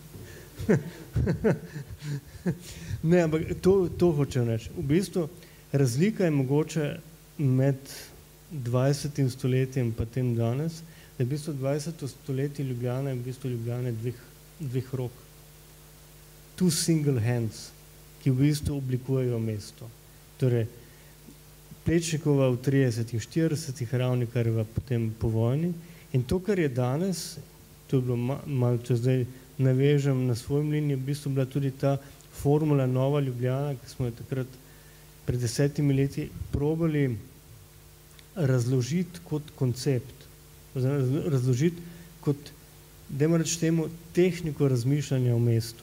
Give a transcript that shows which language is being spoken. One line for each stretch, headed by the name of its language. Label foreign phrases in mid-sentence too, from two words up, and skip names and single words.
Slovenian: Ne, ampak to hočem reči. V bistvu razlika je mogoče med 20. stoletjem pa tem danes, da je v bistvu 20. stoletje Ljubljana je v bistvu Ljubljane dveh rok.
English: Two single hands,
Slovenian: ki v bistvu oblikujejo mesto. Torej, Plečnikova v 30. 40. Ravnikarjeva potem po vojni in to, kar je danes, to je bilo malo, če zdaj navežem na svoj mlin, je v bistvu bila tudi ta formula Nova Ljubljana, ki smo jo takrat pred 10 leti probali razložiti kot koncept, razložiti kot, dajmo reči temu, tehniko razmišljanja o mestu.